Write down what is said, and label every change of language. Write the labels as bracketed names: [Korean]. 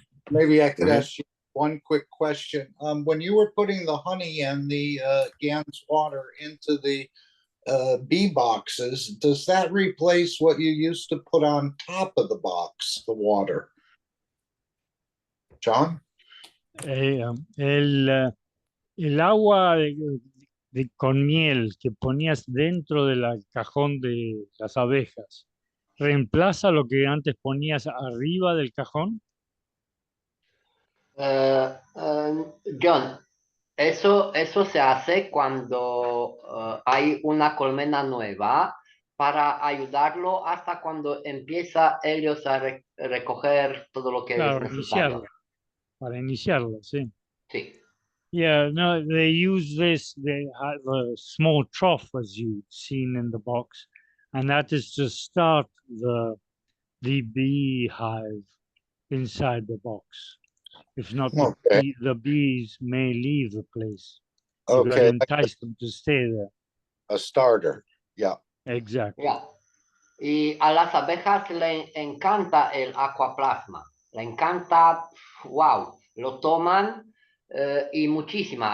[English] Maybe I could ask you one quick question. When you were putting the honey and the GANS water into the bee boxes, does that replace what you used to put on top of the box, the water? John? [Spanish] El agua con miel que ponías dentro del cajón de las abejas, ¿reemplaza lo que antes ponías arriba del cajón? John, eso se hace cuando hay una colmena nueva para ayudarlo hasta cuando empieza ellos a recoger todo lo que es necesario. Para iniciarlo, sí. Sí. [English] Yeah, no, they use this, they have a small trough as you've seen in the box, and that is to start the beehive inside the box. If not, the bees may leave the place. You got to entice them to stay there. A starter, yeah. Exactly. Yeah. [Spanish] Y a las abejas le encanta el aquaplasma. Le encanta, wow, lo toman y muchísima.